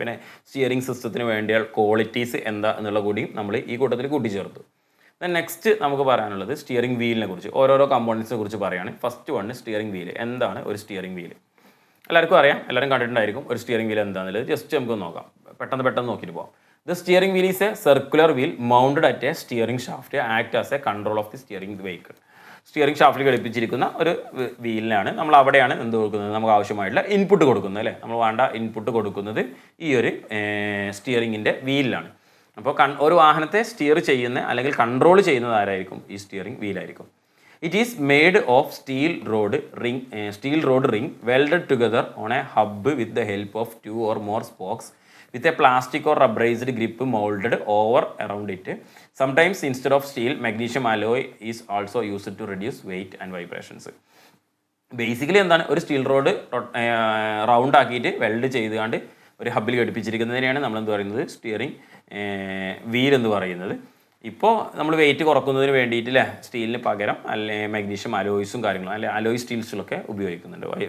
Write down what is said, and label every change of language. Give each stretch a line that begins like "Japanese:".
Malayalam: പിന്നെ സ്റ്റിയറിംഗ് സിസ്റ്റത്തിന് വേണ്ടിയ ക്വാളിറ്റീസ് എന്താ എന്നുള്ള കൂടിയും നമ്മൾ ഈ കൂട്ടത്തിൽ കൂട്ടിച്ചേർത്തു. നെക്സ്റ്റ് നമുക്ക് പറയാനുള്ളത് സ്റ്റിയറിംഗ് വീലിനെ കുറിച്ച്, ഓരോരോ കമ്പോണൻസിനെ കുറിച്ച് പറയുകയാണ്. First one steering wheel. എന്താണ് ഒരു സ്റ്റിയറിംഗ് വീല്? എല്ലാവർക്കും അറിയാം, എല്ലാവരും കണ്ടിട്ടുണ്ടായിരിക്കും ഒരു സ്റ്റിയറിംഗ് വീൽ എന്താണെന്നുള്ളത്. ജസ്റ്റ് നമുക്ക് നോക്കാം, പെട്ടെന്ന് നോക്കിയിട്ട് പോകാം.
English: The steering wheel is a circular wheel mounted at a steering shaft, act as a control of the steering vehicle.
Malayalam: Steering ഷാഫ്റ്റിൽ ഘടിപ്പിച്ചിരിക്കുന്ന ഒരു വീലിനാണ് നമ്മൾ അവിടെയാണ് എന്ത് കൊടുക്കുന്നത്, നമുക്ക് ആവശ്യമായിട്ടുള്ള ഇൻപുട്ട് കൊടുക്കുന്നത് അല്ലേ. നമ്മൾ വേണ്ട ഇൻപുട്ട് കൊടുക്കുന്നത് ഈ ഒരു സ്റ്റിയറിങ്ങിൻ്റെ വീലിലാണ്. അപ്പോൾ ഒരു വാഹനത്തെ സ്റ്റിയർ ചെയ്യുന്ന അല്ലെങ്കിൽ കൺട്രോൾ ചെയ്യുന്നത് ആരായിരിക്കും? ഈ steering വീലായിരിക്കും.
English: It is made of steel rod ring welded together on a hub with the help of 2 or more spokes with a plastic or rubberized grip molded over around it. Sometimes instead of steel, magnesium alloy is also used to reduce weight and vibrations.
Malayalam: Basically എന്താണ്, ഒരു steel rod round ആക്കിയിട്ട് weld ചെയ്തുകൊണ്ട് ഒരു ഹബ്ബിൽ ഘടിപ്പിച്ചിരിക്കുന്നതിനെയാണ് നമ്മൾ എന്ത് പറയുന്നത്, steering wheel എന്ന് പറയുന്നത്. ഇപ്പോൾ നമ്മൾ വെയിറ്റ് കുറക്കുന്നതിന് വേണ്ടിയിട്ട് അല്ലേ സ്റ്റീലിന് പകരം അല്ലെങ്കിൽ മാഗ്നീഷ്യം അലോയ്സും കാര്യങ്ങളും അല്ലെ അലോയ് സ്റ്റീൽസിലൊക്കെ ഉപയോഗിക്കുന്നുണ്ട്.